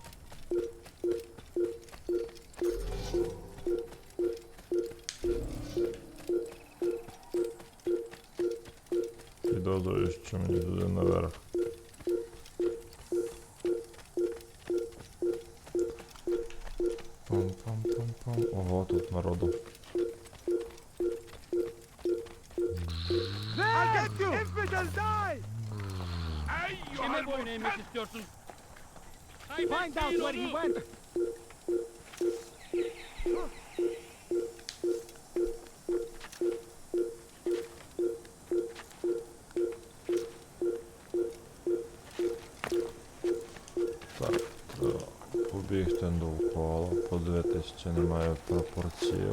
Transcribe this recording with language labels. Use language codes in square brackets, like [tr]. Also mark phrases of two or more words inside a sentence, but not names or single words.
[uk] Підозрюєш, що мені туди наверх. Пам-пам-пам-пам. Ого, тут народу. [tr] Kime boyun eğmek istiyorsun? [en] Find out where he went. [uk] Так, треба побігти довкола, подивитись, чи немає пропорцій.